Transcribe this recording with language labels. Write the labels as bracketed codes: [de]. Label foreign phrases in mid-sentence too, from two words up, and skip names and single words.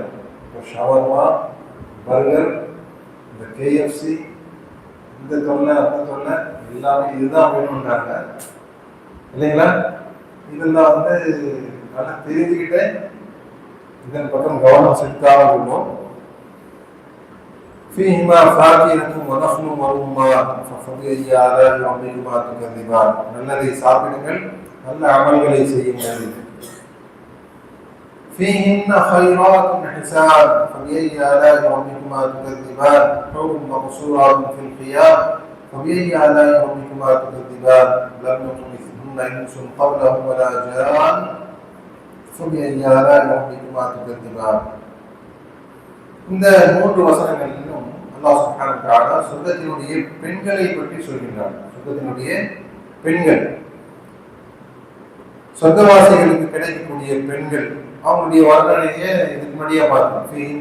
[ta] இப்போ ஷவர்மா, பர்கர், இந்த KFC, இந்த தொல்லை அந்த தொல்லை எல்லாமே இதுதான் வேணும்ன்றாங்க இல்லைங்களா? இதெல்லாம் வந்து நல்லா தெரிஞ்சுக்கிட்டு இதன் பக்கம் கவனம் செலுத்தாமல் இருக்கும். [ar] فيهما فاكهة ونخل ورمان فبأي آلاء ربكما تكذبان. [ta] நல்லதை சாப்பிடுங்கள், நல்ல அமல்களை செய்யுங்கள். [ar] فيهن خيرات حسان فبأي آلاء ربكما تكذبان حور مقصورات في الخيام فبأي آلاء ربكما تكذبان لم يطمثهن إنس قبلهم ولا جان فبأي آلاء ربكما تكذبان. [ta] இந்த 3 வசனங்களிலும் [ar] الله سبحانه وتعالى [ta] சொர்க்கத்தினுடைய பெண்களை பற்றி சொல்கிறார். சொர்க்கத்தினுடைய பெண்கள், சொர்க்கவாசிகளுக்கு கிடைக்கக்கூடிய பெண்கள், அவங்களுடைய வர்ணனையை இதுக்கு முன்னாடியே பார்த்தோம்.